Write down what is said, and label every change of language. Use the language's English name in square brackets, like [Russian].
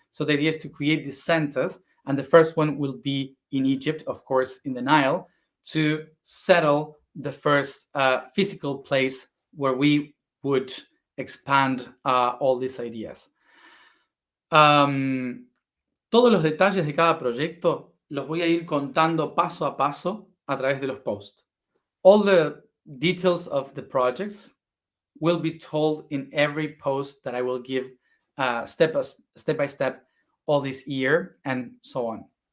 [English] So the idea is to create these centers, and the first one will be in Egypt, of course, in the Nile, to settle the first physical place where we would expand all these ideas. [Spanish] Todos los detalles de cada proyecto los voy a ir contando paso a paso a través de los posts. [English] All the details of the projects will be told in every post that I will give step by step all this year and so on.